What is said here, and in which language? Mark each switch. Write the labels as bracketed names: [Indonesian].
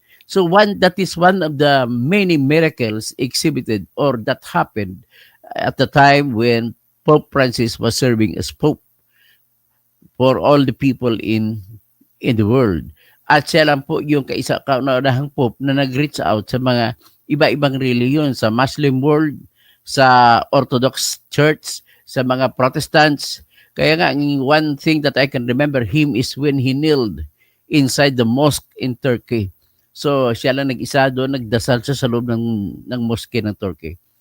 [English] So that is one of the many miracles exhibited or that happened at the time when Pope Francis was serving as Pope for all the people in the world. [Filipino] At siya lang po yung kauna-unahang Pope na nag-reach out sa mga iba-ibang reliyon, sa Muslim world, sa Orthodox Church, sa mga Protestants. [English] Kaya nga, one thing that I can remember him is when he kneeled inside the mosque in Turkey. [Filipino] So, siya lang nag-isa doon, nagdasal siya sa loob ng mosque ng Turkey.